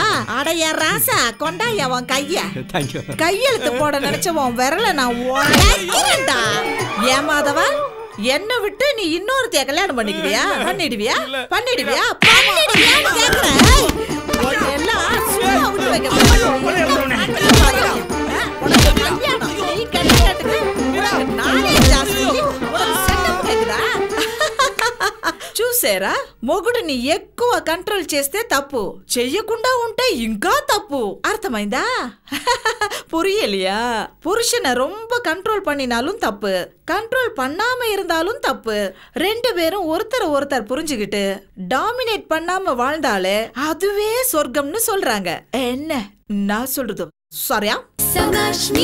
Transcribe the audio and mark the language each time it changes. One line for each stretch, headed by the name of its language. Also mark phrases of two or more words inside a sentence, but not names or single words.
Tamil: அடைய ராசா, கொண்டாயா உன் கைய. கையெழுத்து போட நினைச்ச உன் விரல நான் உடைக்கிறேன்டா. ஏமாதவா, என்ன விட்டு நீ இன்னொருத்தைய கல்யாணம் பண்ணிக்குவியா? பண்ணிடுவியா? பண்ணிடுவியா? பண்ணிடுவியான்னு கேக்குறேன். எல்லாம் சும்மா விட்டு வைக்க
Telugu: చూసారా, మొగుడిని ఎక్కువ కంట్రోల్ చేస్తే తప్పు, చెయ్యకుండా ఉంటే ఇంకా తప్పు. అర్థమైందా?
Tamil: புரியலையா? புருஷனை ரொம்ப கண்ட்ரோல் பண்ணினாலும் தப்பு, கண்ட்ரோல் பண்ணாம இருந்தாலும் தப்பு. ரெண்டு பேரும் ஒருத்தர் புரிஞ்சுக்கிட்டு டாமினேட் பண்ணாம வாழ்ந்தாலே அதுவே சொர்க்கம்னு சொல்றாங்க. என்ன நான் சொல்றது சரியா?